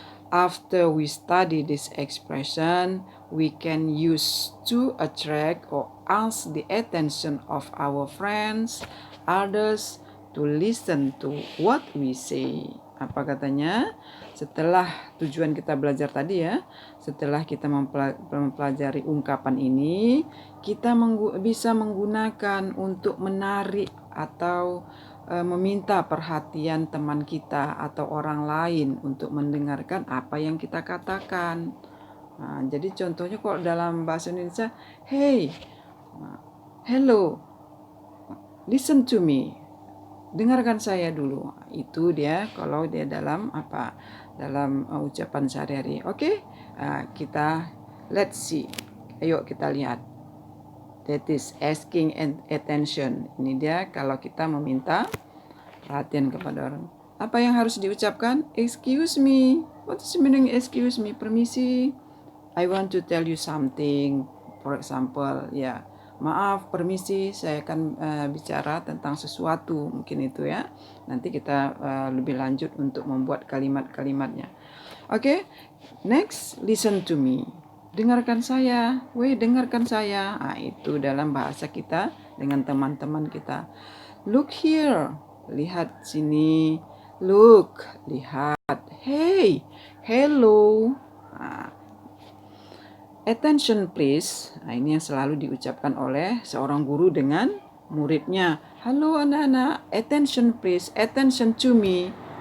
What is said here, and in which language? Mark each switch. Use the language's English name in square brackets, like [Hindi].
[English] After we study this expression, we can use to attract or ask the attention of our friends, others, to listen to what we say. [Indonesian] Apa katanya? Setelah tujuan kita belajar tadi setelah kita mempelajari ungkapan ini, kita bisa menggunakan untuk menarik atau meminta perhatian teman kita atau orang lain untuk mendengarkan apa yang kita katakan. Jadi contohnya kalau dalam bahasa Indonesia, [English] hey, hello, listen to me. [Indonesian] Dengarkan saya dulu. Itu dia kalau dia dalam dalam ucapan sehari-hari. Oke, kita [English] let's see. [Indonesian] Ayo kita lihat. [English] That is asking and attention. [Indonesian] Ini dia kalau kita meminta perhatian kepada orang. Apa yang harus diucapkan? [English] Excuse me. What is the meaning excuse me? [Indonesian] Permisi. [English] I want to tell you something. [Indonesian] For example, maaf, permisi, saya akan bicara tentang sesuatu, mungkin itu Nanti kita lebih lanjut untuk membuat kalimat-kalimatnya. [English] Oke, next, listen to me. [Indonesian] Dengarkan saya, dengarkan saya. Itu dalam bahasa kita dengan teman-teman kita. [English] Look here, [Indonesian] lihat sini. [English] Look, [Indonesian] lihat. [English] Hey, hello. Attention please. [Indonesian] Ini yang selalu diucapkan oleh seorang guru dengan muridnya. Halo anak-anak, [English] attention please, attention to me.